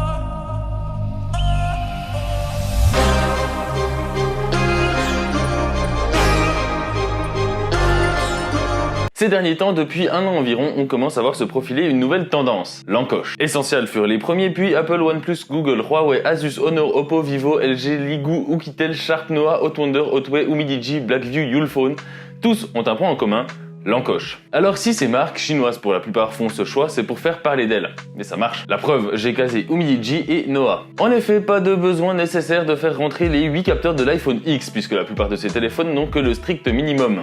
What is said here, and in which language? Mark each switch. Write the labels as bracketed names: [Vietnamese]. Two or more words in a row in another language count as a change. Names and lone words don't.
[French] Ces derniers temps, depuis un an environ, on commence à voir se profiler une nouvelle tendance, l'encoche. Essential furent les premiers, puis Apple, OnePlus, Google, Huawei, Asus, Honor, Oppo, Vivo, LG, Ligoo, Oukitel, Shark, Noah, Hotwonder, Hotway, Umidigi, Blackview, Ulefone, tous ont un point en commun, l'encoche. Alors si ces marques, chinoises pour la plupart, font ce choix, c'est pour faire parler d'elles. Mais ça marche. La preuve, j'ai casé Umidigi et Noah. En effet, pas de besoin nécessaire de faire rentrer les 8 capteurs de l'iPhone X, puisque la plupart de ces téléphones n'ont que le strict minimum.